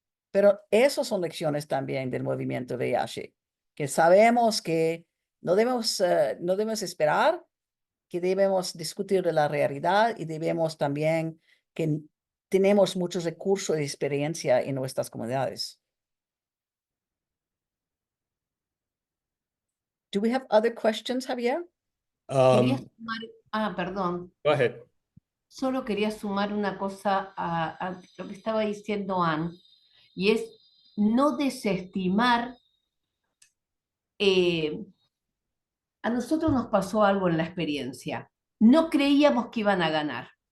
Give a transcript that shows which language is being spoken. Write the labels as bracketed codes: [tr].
[es] Pero esas son lecciones también del movimiento VIH, que sabemos que no debemos esperar, que debemos discutir de la realidad y debemos también que tenemos muchos recursos y experiencia en nuestras comunidades. [en] Do we have other questions, Javier? [es] Quería sumar, perdón. [en] Go ahead. [es] Solo quería sumar una cosa a lo que estaba diciendo Ann, y es no desestimar. A nosotros nos pasó algo en la experiencia. No creíamos que iban a ganar.